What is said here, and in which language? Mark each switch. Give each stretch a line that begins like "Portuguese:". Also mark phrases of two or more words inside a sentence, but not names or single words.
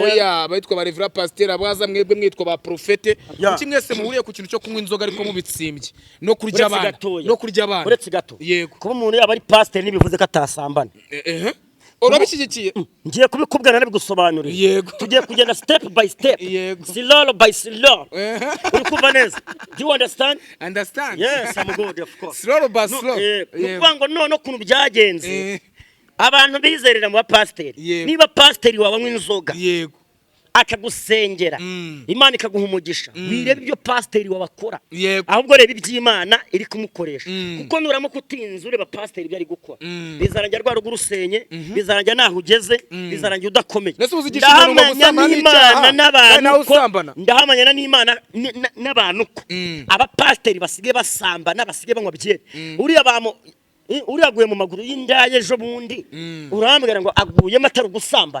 Kinyarwanda: oya abayitwa ba Revera Pasteur abaza mwebwe mwitwa ba Prophete kuki mwese muhuriye ku kintu cyo kunywa inzoga ariko mubitsimbye no kurya abana uretse gato yego kuba umuntu yaba ari pasteur nibivuze ko atasambana urabishyigikiye ngiye kubikubwira nabigusobanurira yego tugiye kugenda
English: step by step slow by slow
Kinyarwanda: uri kumva neza
English: do you understand yes I'm good of course slow by slow
Kinyarwanda: nukuvuga ngo none kuntu byagenze abantu bizerera mu bapasiteri niba pasiteri wawe anywa inzoga yego akagusengera Imana ikaguha umugisha wirebe ibyo pasiteri wabakora ahubwo reba iby'Imana iri kumukoresha kuko nuramo kutinza ureba pasiteri ibyo ari gukora bizarangira rwa rugo rusenye bizarangira naho ugeze bizarangira udakomeye ndahamanya n'Imana n'abantu ko abapasiteri basigaye basambana basigaye banywa byeri uriyaguye mu maguru y'indaye ejo bundi urambwira ngo aguyemo atari gusambana